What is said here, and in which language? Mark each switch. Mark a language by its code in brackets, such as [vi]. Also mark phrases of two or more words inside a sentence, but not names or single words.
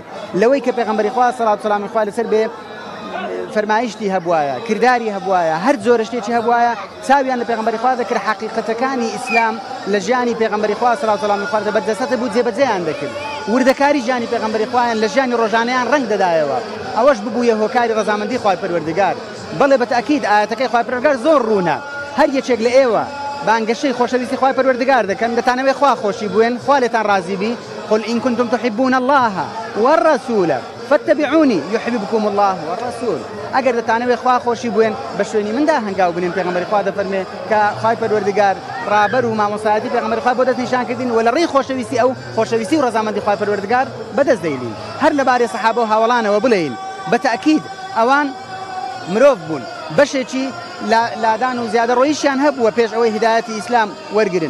[ckb] لەوەی کە پێغەمبەری خوا [ar] صلی الله علیه [ckb] و لەسەر بێ فەرمایشتی هەبوایە، کردداری هەبوایە، هەر جۆرە شتێکی هەبوایە چاویان لە پێغەمبەری خوا دەکرد حەقیقەتەکانی ئیسلام لە ژیانی پێغەمبەری خوا [ar] صلی الله علیه [ckb] و بەردەستە بوو جێبەجێیان دەکرد. وردەکاری ژیانی پێغەمبەری خوایان لە ژیانی ڕۆژانەیان ڕەنگ دەدایەوە. ئەوەش ببوویە هۆکاری ڕەزامەندی خوای پەروەردگار. بەڵێ بەتەکید ئاەتەکەی خوای پەروەردگار زۆر ڕوونە. هەر یەکێک لە ئێوە بانگەشەی خۆشەویستی خوای پەروەردگار دەکەن دەتانەوێت خوا خۆشی بوێن خوا لێتان ڕازی بی. [ar] قل إن كنتم تحبون الله والرسول فاتبعوني يحببكم الله والرسول. [ckb] ئەگەر دەتانەوێت خوا خۆشی بوێن بە شوێنی مندا هەنگاو بنێن. پێغەمبەری خوا دەفەرمێ کە خوای پەروەردگار ڕابەر و مامۆستایەتی پێغەمبەری خوا بۆ دەستنیشان کردین و لە ڕێی خۆشەویستی ئەو خۆشەویستی و ڕەزامەندی خوای پەروەردگار بەدەست دەیلین. هەر لەبارەی سەحابە و هاوڵانەوە بڵێین بەتەکید ئەوان مرۆڤ بوون بەشێکی لادان و زیادە ڕۆیشیان هەبووە پێش ئەوەی هیدایەتی ئیسلام وەرگرن.